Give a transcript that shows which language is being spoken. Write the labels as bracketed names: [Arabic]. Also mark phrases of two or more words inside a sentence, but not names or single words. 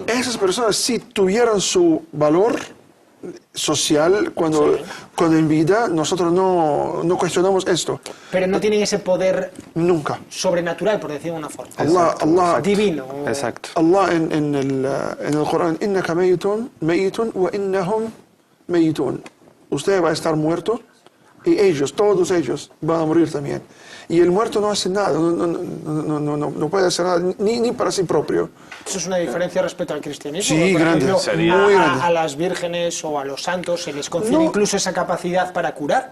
[Spanish] Esas personas sí tuvieron su valor social cuando en vida nosotros no cuestionamos esto. Pero no tienen ese poder Nunca. sobrenatural, por decirlo de una forma. Allah, Divino. Exacto. Allah en el Corán, [Arabic] إنك ميت وإنهم ميت. [Spanish] Usted va a estar muerto y ellos, todos ellos, van a morir también. Y el muerto no hace nada, no puede hacer nada, ni para sí propio. Eso es una diferencia respecto al cristianismo. Sí, por grande, ejemplo, muy grande. a las vírgenes o a los santos se les concede incluso esa capacidad para curar.